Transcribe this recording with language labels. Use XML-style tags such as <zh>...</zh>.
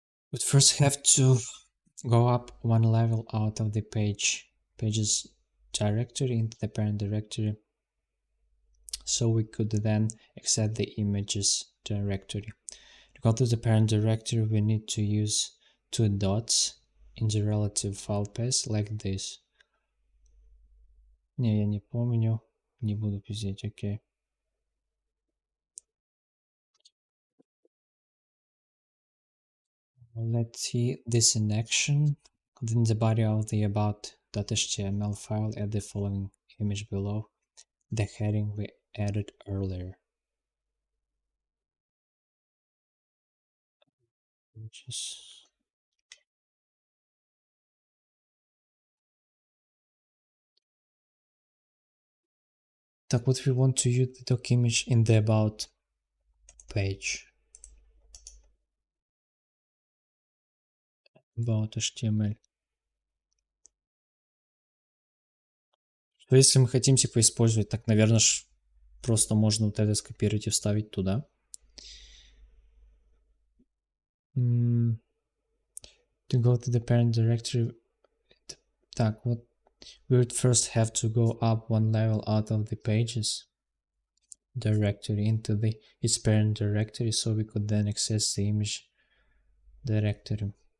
<en>But first have to go up one level out of the pages directory into the parent directory, so we could then access the images directory. To go to the parent directory, we need to use 2 dots in the relative file path like this.</en> <ru>Не, я не помню, не буду пиздеть, окей.</ru> <en>Let's see this in action. Within the body of the about.html file, add the following image below the heading we added earlier. Images. Так, what we want to use the doc image in the about page. About HTML.</en> <ru>Что если мы хотим типа использовать, так, наверное, просто можно вот это скопировать и вставить туда.</ru> <en>To go to the parent directory. Так, вот we would first have to go up one level out of the pages directory into its parent directory, so we could then access the image directory.</en>